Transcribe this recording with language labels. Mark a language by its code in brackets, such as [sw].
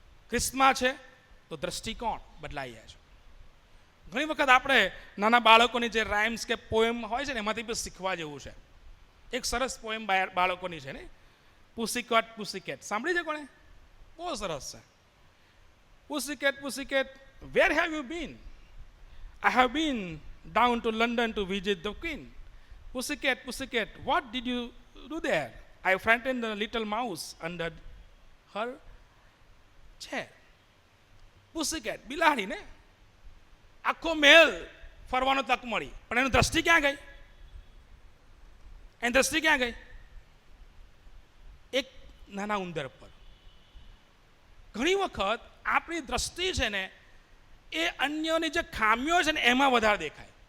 [gu] ખ્રિસ્તમાં છે તો દ્રષ્ટિકોણ બદલાઈ જાય છે. ઘણી વખત આપણે નાના બાળકોની જે રાઇમ્સ કે પોએમ હોય છે ને એમાંથી પણ શીખવા જેવું છે. એક સરસ પોએમ બાળકોની છે ને, પુસીકેટ પુસીકેટ, સાંભળી છે કોણે? બહુ સરસ છે. [en] Pussycat, where have you been? I have been down to London to visit the Queen. Pussycat, what did you do there? I frightened the little mouse under her chair. [gu] Pussycat, બિલાડી ને આખો મેલ ફરવાનો તક મળી, પણ એની દ્રષ્ટિ ક્યાં ગઈ? એની દ્રષ્ટિ ક્યાં ગઈ? એક નાના ઉંદર પર. ઘણી વખત આપણી દ્રષ્ટિ છે ને એ અન્યોની જે ખામીઓ છે ને એમાં વધારે દેખાય.